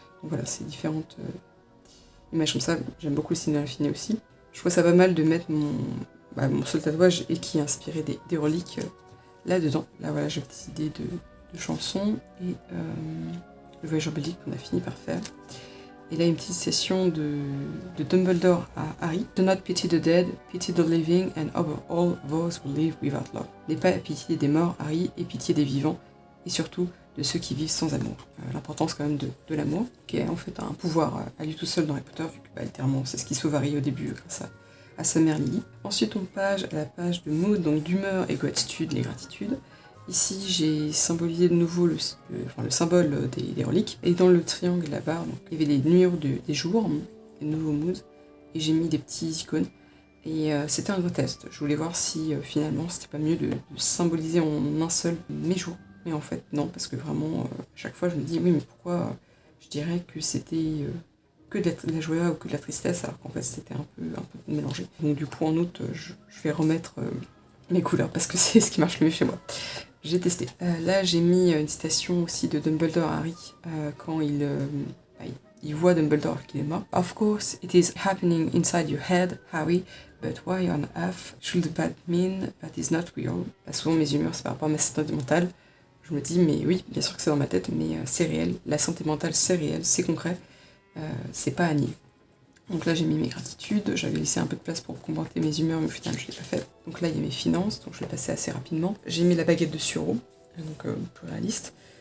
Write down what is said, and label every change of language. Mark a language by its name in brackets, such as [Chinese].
[French] Donc voilà, c'est différentes images comme ça. J'aime beaucoup le signe de l'infini aussi. Je trouve ça pas mal de mettre mon seul tatouage et qui est inspiré des reliques là-dedans. Là voilà, j'ai une petite idée de chansons et le voyageur bellique qu'on a fini par faire. Et là, une petite session de Dumbledore à Harry. [English] Do not pity the dead, pity the living, and over all those who live without love. [French] N'aie pas pitié des morts, Harry, et pitié des vivants, et surtout de ceux qui vivent sans amour. L'importance quand même de l'amour, qui est en fait un pouvoir à lui tout seul dans Harry Potter, vu que littéralement c'est ce qui sauve Harry au début grâce à sa mère Lily. Ensuite on passe à la page de mood, donc d'humeur et gratitude, les gratitudes. Ici j'ai symbolisé de nouveau le symbole des reliques, et dans le triangle et la barre, donc, il y avait des numéros des jours, des nouveaux moods, et j'ai mis des petits icônes. Et c'était un gros test, je voulais voir si finalement c'était pas mieux de symboliser en un seul mes jours. Mais en fait, non, parce que vraiment, à chaque fois, je me dis, oui, mais pourquoi je dirais que c'était que de la joie ou que de la tristesse, alors qu'en fait, c'était un peu mélangé. Donc du coup, en août, je vais remettre mes couleurs, parce que c'est ce qui marche le mieux chez moi. J'ai testé. Là, j'ai mis une citation aussi de Dumbledore à Harry, quand il voit Dumbledore qu'il est mort. [English] « Of course, it is happening inside your head, Harry, but why on earth should that mean that is not real ?» [French] Souvent, mes humeurs, c'est par rapport à ma santé mentale. Je me dis, mais oui, bien sûr que c'est dans ma tête, mais c'est réel. La santé mentale, c'est réel, c'est concret. C'est pas à nier. Donc là, j'ai mis mes gratitudes. J'avais laissé un peu de place pour commenter mes humeurs, mais au final, je l'ai pas fait. Donc là, il y a mes finances, donc je vais passer assez rapidement. J'ai mis la baguette de Suro, donc plus réaliste.